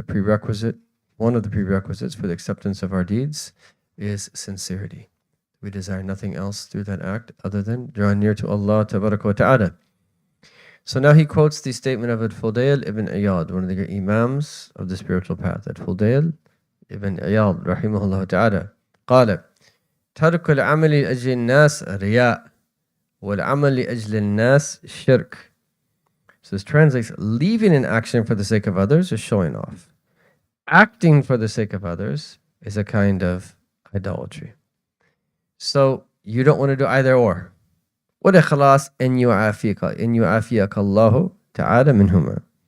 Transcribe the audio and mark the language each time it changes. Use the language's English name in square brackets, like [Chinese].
[English] One of the prerequisites for the acceptance of our deeds is sincerity. We desire nothing else through that act other than drawing near to Allah Tabaraka wa Ta'ala. So now he quotes the statement of Al-Fudayl ibn Iyad, one of the great imams of the spiritual path. [Arabic] Al-Fudayl ibn Iyad, rahimahullah ta'ala, قال ترك العمل لأجل الناس رياء والعمل لأجل الناس شرك. [English] So this translates, leaving an action for the sake of others is showing off. Acting for the sake of others is a kind of idolatry. So you don't want to do either or. [Arabic] وَالْإِخْلَاص إِنْ يُعَافِيَكَ اللَّهُ تَعَالَى مِنْهُمَا.